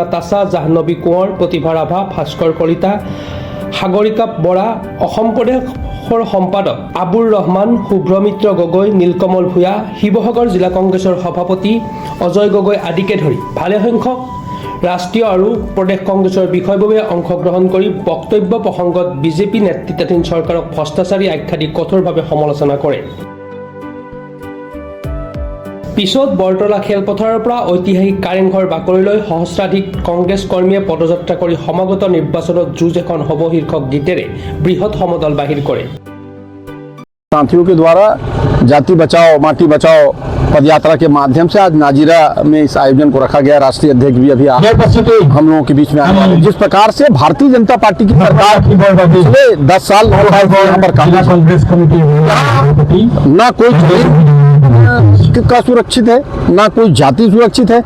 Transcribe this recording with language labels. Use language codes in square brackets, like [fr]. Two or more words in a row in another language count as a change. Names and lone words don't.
[as] তাছা, জাহ্নৱী কোঁৱৰ, প্ৰতিভা ৰাভা, ভাস্কৰ কলিতা, সাগৰিকা বৰা, অসম প্ৰদেশৰ সম্পাদক আবুৰ ৰহমান, শুভ্ৰমিত্ৰ গগৈ, নীলকমল ভূঞা, শিৱসাগৰ জিলা কংগ্ৰেছৰ সভাপতি অজয় গগৈ আদিকে ধৰি ভালেসংখ্যক ৰাষ্ট্ৰীয় আৰু প্ৰদেশ কংগ্ৰেছৰ বিষয়ববীয়াই অংশগ্ৰহণ কৰি বক্তব্য প্ৰসংগত বিজেপি নেতৃত্বাধীন চৰকাৰক ভ্ৰষ্টাচাৰী আখ্যা দি কঠোৰভাৱে সমালোচনা কৰে। পিছত বৰতলা খেলপথাৰৰ পৰা ঐতিহাসিক কাৰেংঘৰ বাকৰিলৈ সহস্ৰাধিক কংগ্ৰেছ কৰ্মীয়ে পদযাত্ৰা কৰি সমাগত নিৰ্বাচনত যুঁজ এখন হ'ব শীৰ্ষক গীতেৰে বৃহৎ সমদল বাহিৰ কৰে। [hi] साथियों के द्वारा जाति बचाओ माटी बचाओ पदयात्रा के माध्यम से आज नाजिरा में इस आयोजन को रखा गया। राष्ट्रीय अध्यक्ष भी अभी हम लोगों के बीच में आए हैं। जिस प्रकार से भारतीय जनता पार्टी की सरकार पिछले 10 साल यहाँ पर कांग्रेस कमेटी ना कोई का सुरक्षित है ना कोई जाति सुरक्षित है।